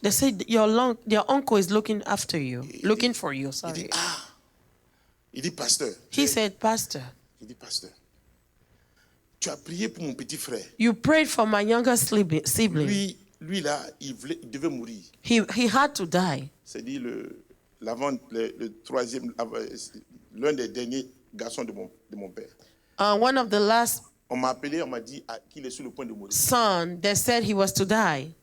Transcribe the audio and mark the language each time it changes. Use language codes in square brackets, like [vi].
[en] They said your uncle is looking after you, looking for you. [fr] Il dit, [en] Sorry. [fr] ah. Il dit, pasteur. [en] He said, Pastor, [fr] Il dit, pasteur, tu as prié pour mon petit frère. [en] you prayed for my younger sibling. [fr] Lui là, il devait mourir. [en] He had to die. [fr] C'est-à-dire le troisième, l'un des derniers garçons de mon père. [en] One of the last [fr] On m'a appelé, on m'a dit qu'il est sur le point de mourir. [en] son, they said he was to die.